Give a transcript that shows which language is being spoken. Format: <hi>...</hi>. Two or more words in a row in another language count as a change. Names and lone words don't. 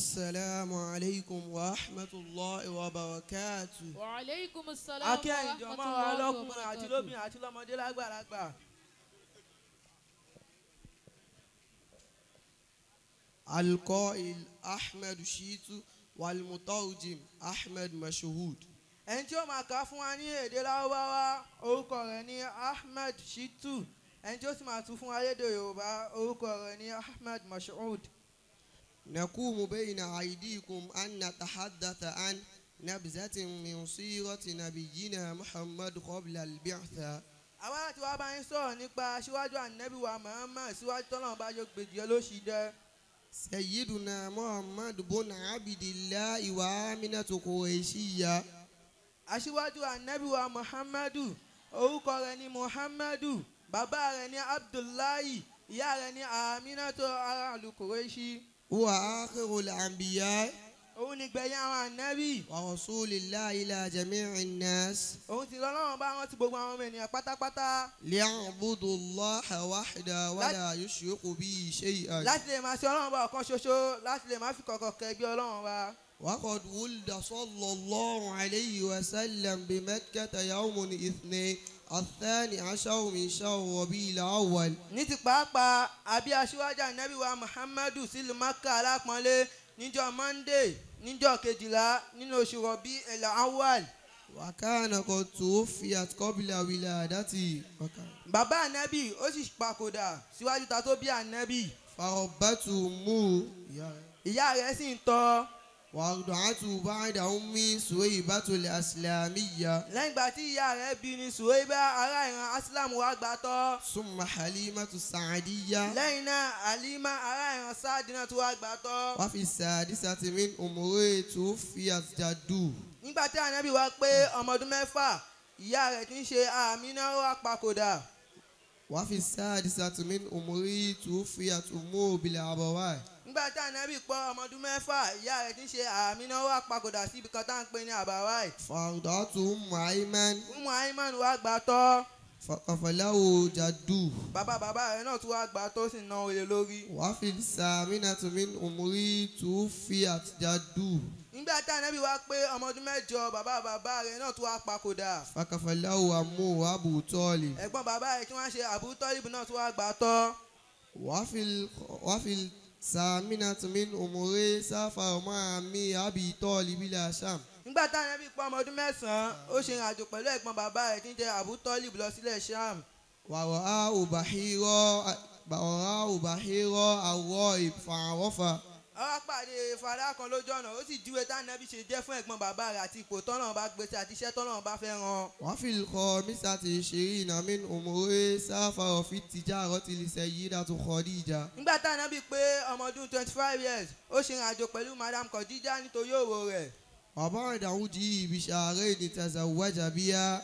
<ar>السلام عليكم ورحمة الله وبركاته. وعليكم السلام ورحمة الله وبركاته. القائل أحمد شيتو والمترجم أحمد مشهود.</ar> <yo>ẹni tí ó máa kà fún wa ní èdè Lárúbáwá orúkọ rẹ̀ ní Ahmed Shitu, ẹni tí ó sì máa tún fún wa lédè Yorùbá orúkọ rẹ̀ ní Ahmed Mashood.</yo> <ar>نقوم بين أيديكم أن نتحدث عن نبذة من سيرة نبينا محمد قبل البعثة.</ar> <yo>àwa láti wá bá yín sọ̀rọ̀ nípa aṣíwájú ànábì wa Muhammad síwájú tọ́lọ́run bá yọ gbèdìyẹ lóṣì dẹ́.</yo> <ar>سيدنا محمد بن عبد الله وآمنة قريشية.</ar> <yo>aṣíwájú ànábì wa Muhammadu orúkọ rẹ̀ ní Muhammadu, bàbá rẹ̀ ní Abdullahi, ìyá rẹ̀ ní Aminatu aráàlú Quraishi.</yo> <ar>هو آخر الأنبياء</ar> <yo>òun ni gbẹ̀yìn àwọn ànábì.</yo> <ar>ورسول الله إلى جميع الناس</ar> <yo>òun ti lọ́lọ́run bá rántí gbogbo àwọn ọmọ ènìyàn pátápátá.</yo> <ar>ليعبدوا الله وحده ولا يشركوا به شيئا.</ar> <yo>láti lè máa ṣe ọlọ́run bá ọ̀kan ṣoṣo, láti lè máa fi kọ̀kọ̀ kẹgbẹ́ ọlọ́run bá.</yo> <ar>وقد ولد صلى الله عليه وسلم بمكة يوم الاثنين الثاني عشر من شهر ربيع الأول.</ar> <yo>ní ti pàápàá àbí aṣíwájú ànábì wa Muhammadu sílùú Maka alápọ̀nlé níjọ́ Monday níjọ́ 12 nínú oṣù Rabi al-Awwal.</yo> <ar>وكان قد توفيت قبل ولادته.</ar> <yo>bàbá ànábì ó sì papòdà síwájú ta tó bí ànábì.</yo> <ar>فربته أمه</ar> <yo>ìyá rẹ̀ sì ń tọ́.</yo> <ar>وأرضعته بعد أمي سويبة الأسلامية.</ar> <yo>lẹ́yìn ìgbà tí ìyá rẹ̀ bí ní Suwaiba ará ìran Aslam wá gbà tọ́.</yo> <ar>ثم حليمة السعدية.</ar> <yo>lẹ́yìn náà Halima ará ìran Sáàdì náà tún wá gbà tọ́.</yo> <ar>وفي السادسة من أمره توفيت جده.</ar> <yo>nígbà tí ànábì wá pé ọmọ ọdún 6 ìyá rẹ̀ tí ń ṣe Àmínà wá papòdà.</yo> <ar>وفي السادسة من أمره توفيت أمه بالعبوات.</ar> <yo>nígbà tí ànábì pọ́ ọmọ ọdún 6 ìyá rẹ̀ tí ń ṣe Àmínà wá papòdà síbi kan tá à ń pè ní Àbáwáì.</yo> <ar>فأرضعته أم أيمن</ar> <yo>Ummu Ayman wá gbà tọ́.</yo> <ar>فكفله جده.</ar> <yo>bàbá rẹ̀ náà tún wá gbà tó sì ná olè lórí.</yo> <ar>وفي الثامنة من أمره توفيت جده.</ar> <yo>nígbà tí ànábì wá pé ọmọ ọdún 8 bàbá rẹ̀ náà tún wá papòdà.</yo> <ar>فكفله أمه أبو طالب.</ar> <yo>ẹ̀gbọ́n bàbá rẹ̀ tí wọ́n ṣe Abu Talib náà tún wá gbà tọ́.</yo> <ar>وفي الثامنة من أمره سافر مع عمي أبي طالب إلى شام.</ar> <yo>nígbà tí ànábì pọ́ ọmọ ọdún 9 ó ṣe ìrìnàjò pẹ̀lú ẹ̀gbọ́n bàbá rẹ̀ tí ń jẹ́ Abu Talib lọ sílẹ̀ Sham.</yo> <ar>ورآه بحيرا الراهب فعرفه.</ar> <yo>ó wá pàdé fàdá kan lójú ọ̀nà ó sì júwe tí ànábì ṣe jẹ́ fún ẹ̀gbọ́n bàbá rẹ̀ àti ipò tọ́nà bá gbé sí àti iṣẹ́ tọ́nà bá fẹ́ ràn.</yo> <ar>وفي الخامسة 20 من أمره سافر في التجارة لسيدة خديجة.</ar> <yo>nígbà tí ànábì pé ọmọ ọdún 25 years ó ṣe ìrìnàjò pẹ̀lú Madam Khadija nítorí òwò rẹ̀.</yo> <ar>وبعد عوده بشهرين تزوج بها.</ar>